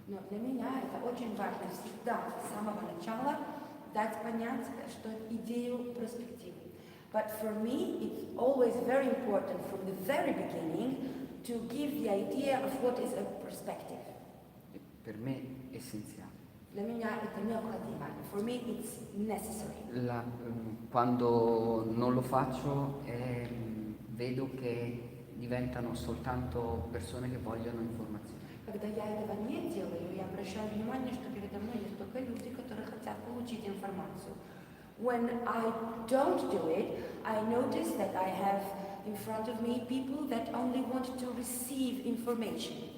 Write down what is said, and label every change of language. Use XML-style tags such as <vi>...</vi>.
<ru>Но для меня это очень важно всегда с самого начала дать понять, что идею перспективы.</ru> <en>But for me, it's always very important from the very beginning to give the idea of what is a perspective.</en> <it>E per me è essenziale.</it> <ru>Для меня это необходимо.</ru> <en>For me, it's necessary.</en> <it>Quando non lo faccio vedo che diventano soltanto persone che vogliono informazioni.</it> <ru>Когда я этого не делаю, я обращаю внимание, что передо мной есть только люди, которые хотят получить информацию.</ru> <en>When I don't do it, I notice that I have in front of me people that only want to receive information.</en>